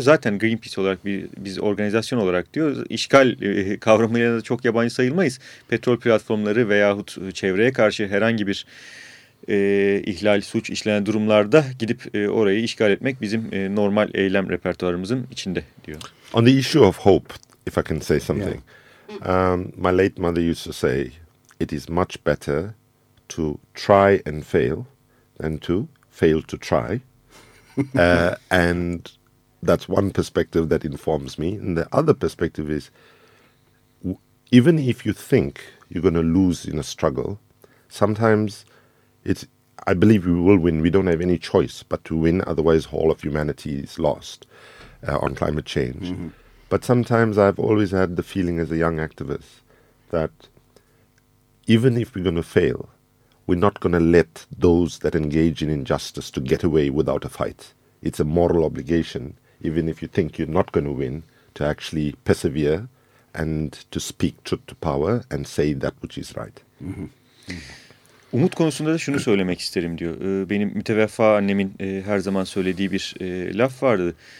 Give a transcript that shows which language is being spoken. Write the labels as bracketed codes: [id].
[tr] Zaten Greenpeace olarak biz organizasyon olarak diyor, işgal kavramıyla da çok yabancı sayılmayız. Petrol platformları veyahut çevreye karşı herhangi bir ihlal, suç işlenen durumlarda gidip orayı işgal etmek bizim normal eylem repertuarımızın içinde diyor. [en] On the issue of hope, if I can say something. Yeah. My late mother used to say, it is much better to try and fail than to fail to try. And that's one perspective that informs me. And the other perspective is, even if you think you're going to lose in a struggle, sometimes it's, I believe we will win. We don't have any choice but to win. Otherwise, all of humanity is lost on climate change. Mm-hmm. But sometimes I've always had the feeling as a young activist that even if we're going to fail, we're not going to let those that engage in injustice to get away without a fight. It's a moral obligation, even if you think you're not going to win, to actually persevere and to speak truth to power and say that which is right. [tr] Umut konusunda da şunu söylemek isterim diyor. Benim müteveffa annemin her zaman söylediği bir laf vardı.